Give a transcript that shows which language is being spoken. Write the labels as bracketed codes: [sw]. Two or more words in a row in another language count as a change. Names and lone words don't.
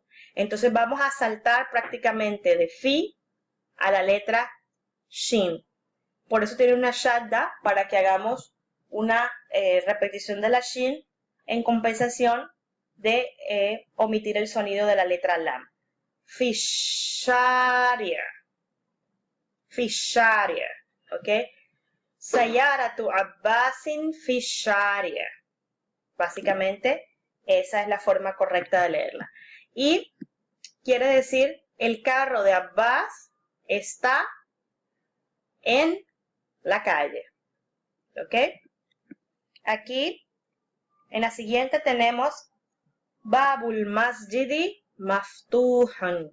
[es] Entonces vamos a saltar prácticamente de fi a la letra shin. Por eso tiene una shadda para que hagamos una repetición de la shin en compensación de omitir el sonido de la letra lam. [ar] في الشارع. في الشارع. ¿Ok? سيارة عباس في الشارع. [es] Básicamente, esa es la forma correcta de leerla. Y quiere decir, el carro de Abbas está en la calle. ¿Ok? Aquí, en la siguiente tenemos [ar] باب المسجد مفتوح.